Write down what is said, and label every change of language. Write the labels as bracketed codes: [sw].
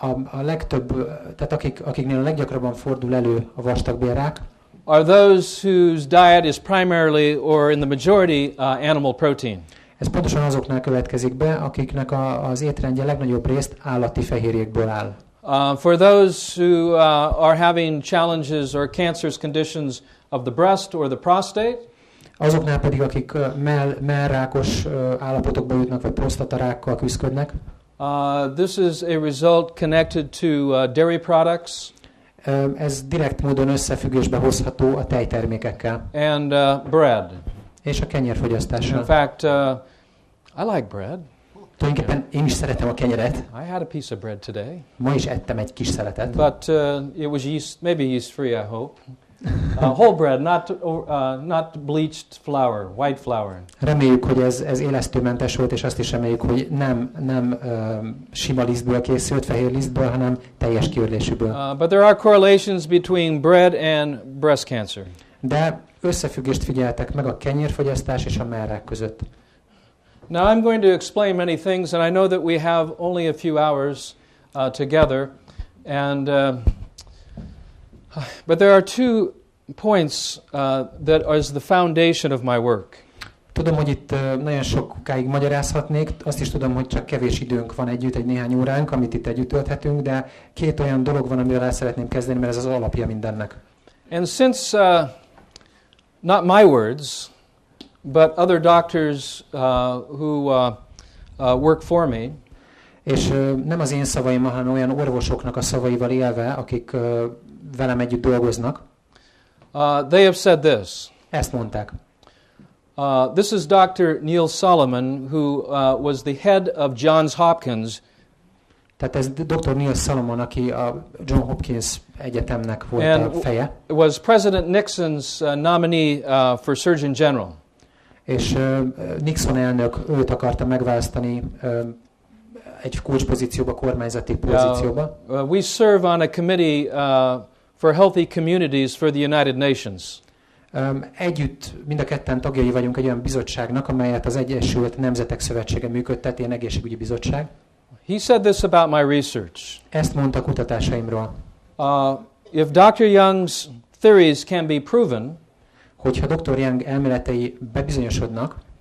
[hu] a legtöbb, tehát akiknél a leggyakrabban fordul elő a vastagbélrák, [en] are those whose diet is primarily or in the majority animal protein. [hu] Ez pontosan azoknál következik be, akiknek az étrendje legnagyobb részt állati fehérjékből áll. [en] For those who are having challenges or cancerous conditions of the breast or the prostate, [hu] azoknál pedig, akik mellrákos állapotokba jutnak, vagy prostatarákkal küzdködnek. [en] This is a result connected to dairy products. [hu] Ez direkt módon összefüggésbe hozható a tejtermékekkel. [en] And bread. [hu] És a kenyérfogyasztással. [en] In fact, I like bread. [hu] Tulajdonképpen én is szeretem a kenyeret. [en] I had a piece of bread today. [hu] Ma is ettem egy kis szeletet. [en] But it was yeast, maybe yeast-free, I hope. Whole bread, not bleached flour, white flour. [hu] Reméljük, hogy ez élesztőmentes volt, és azt is reméljük, hogy nem sima lisztből készült, fehér lisztből, hanem teljes kiörlésűből. [en] But there are correlations between bread and breast cancer. [hu] De összefüggést figyeltek meg a kenyérfogyasztás és a mellrák között. [en] Now I'm going to explain many things, and I know that we have only a few hours together, and but there are two points that is the foundation of my work. [hu] Tudom, hogy itt nagyon sokáig magyarázhatnék, azt is tudom, hogy csak kevés időnk van együtt, egy néhány óránk, amit itt együtt tölthetünk, de két olyan dolog van, amivel el szeretném kezdeni, mert ez az alapja mindennek. [en] And since, not my words, but other doctors who work for me, [hu] és nem az én szavaimmal, hanem olyan orvosoknak a szavaival élve, akik velem együtt dolgoznak. [en] They have said this. [hu] Ezt mondták. [en] This is Dr. Neil Solomon, who was the head of Johns Hopkins. [hu] Tehát ez Dr. Neil Solomon, aki a John Hopkins Egyetemnek volt a feje. [en] Was President Nixon's nominee for Surgeon General. [hu] És Nixon elnök őt akarta megválasztani egy kulcspozícióba, kormányzati pozícióba. [en] We serve on a committee for healthy communities for the United Nations. [hu] Együtt mind a ketten tagjai vagyunk egy olyan bizottságnak, amelyet az Egyesült Nemzetek Szövetsége működtet, ilyen egészségügyi bizottság. [en] He said this about my research. [hu] Ezt mondta kutatásaimról. [en] If Dr. Young's theories can be proven, [hu] hogyha Dr. Young elméletei bebizonyosodnak,